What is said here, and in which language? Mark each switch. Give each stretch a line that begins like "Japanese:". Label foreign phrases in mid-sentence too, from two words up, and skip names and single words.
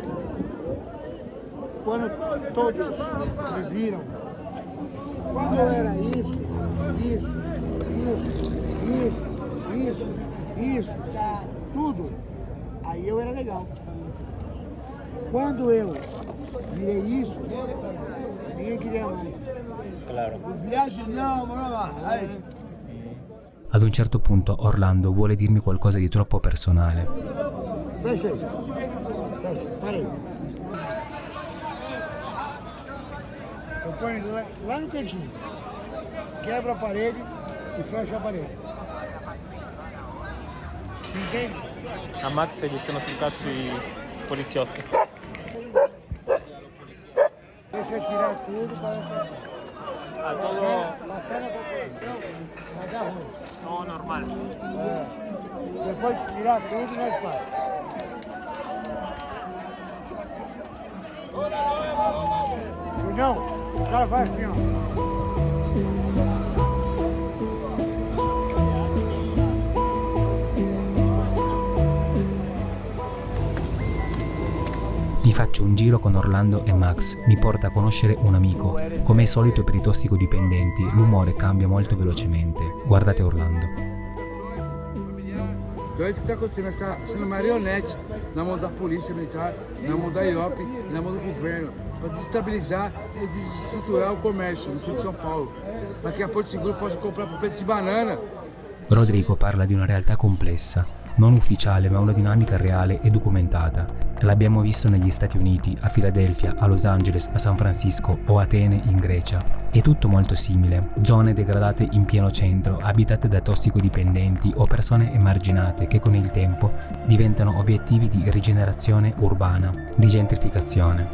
Portuguese: Quando todos me viram, quando eu era isso, tudo, aí eu era legal. Quando eu virei isso, ninguém queria mais. Claro.
Italian: Viaggi no, Ad un certo punto Orlando vuole dirmi qualcosa di troppo personale.
Portuguese: Fecha, parei. Eu ponho lá no cantinho, quebra a parede e fecha a parede. Entende?
Italian: A Max gli stanno sul cazzo i poliziotti.
Portuguese: Deixa eu tirar tudo para fechar. Passar na corporação vai dar ruim. No, normal. Depois de tirar tudo, nós faz. Se não, o cara faz assim, ó.
Italian: Mi faccio un giro con Orlando e Max, mi porta a conoscere un amico. Come è solito per i tossicodipendenti, l'umore cambia molto velocemente. Guardate Orlando.
Portuguese: Então é isso que está acontecendo, está sendo marionete na mão da polícia militar, na mão da IOP e na mão do governo, para desestabilizar e desestruturar o comércio no sul de São Paulo, para que a Porto Seguro possa comprar por preço di banana.
Italian: Rodrigo parla di una realtà complessa, non ufficiale ma una dinamica reale e documentata. L'abbiamo visto negli Stati Uniti, a Filadelfia, a Los Angeles, a San Francisco o Atene in Grecia. È tutto molto simile, zone degradate in pieno centro, abitate da tossicodipendenti o persone emarginate che con il tempo diventano obiettivi di rigenerazione urbana, di gentrificazione.